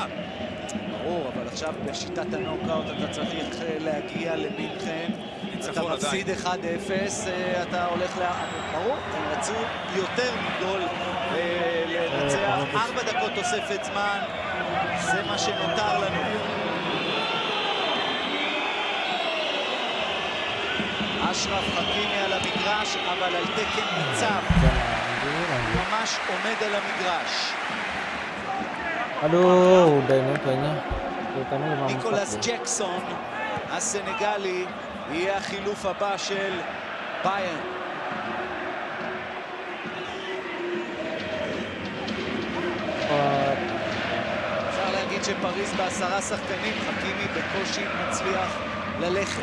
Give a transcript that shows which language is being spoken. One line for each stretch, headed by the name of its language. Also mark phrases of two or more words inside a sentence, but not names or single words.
Hebrew: ברור, אבל עכשיו בשיטת הנוקאוט אתה צריך להגיע למינכן, אתה מפסיד 1-0, אתה הולך ברור, הם רצו יותר מגול לנצח, 4 דקות תוספת זמן, זה מה שנותר לנו. אשרף חכימי על המגרש, אבל על תקן ניצב, ממש עומד על המגרש.
Indonesian: Aduh, udah ini kayaknya.
Hebrew: ניקולס ג'קסון, הסנגלי, יהיה החילוף הבא של ביירן. אפשר להגיד שפריז ב10 שחקנים, חכימי בקושי מצליח ללכת.